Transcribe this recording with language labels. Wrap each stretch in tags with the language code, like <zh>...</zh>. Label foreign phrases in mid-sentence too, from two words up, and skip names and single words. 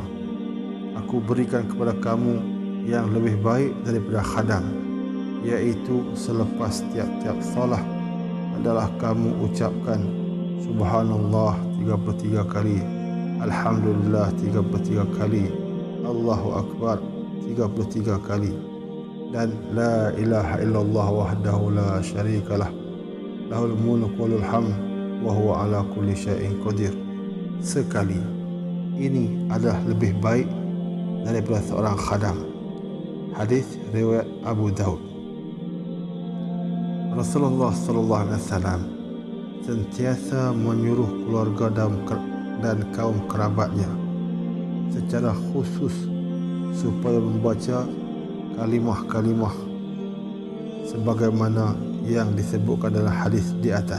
<ms>Aku berikan kepada kamu yang lebih baik daripada khadam, iaitu selepas tiap-tiap salah adalah kamu ucapkan Subhanallah 33 kali, Alhamdulillah 33 kali,</ms> <ar>الله أكبر</ar> <ms>33 kali, dan</ms> <ar>لا إله إلا الله وحده لا شريك له له الملك وله الحمد وهو على كل شيء قدير</ar> <ms>sekali. Ini adalah lebih baik daripada seorang khadam. Hadis riwayat Abu Daud. Rasulullah</ms> <ar>صلى الله عليه وسلم</ar> <ms>sentiasa menyuruh keluarga dan kaum kerabatnya secara khusus supaya membaca kalimah-kalimah sebagaimana yang disebutkan dalam hadis di atas.</ms>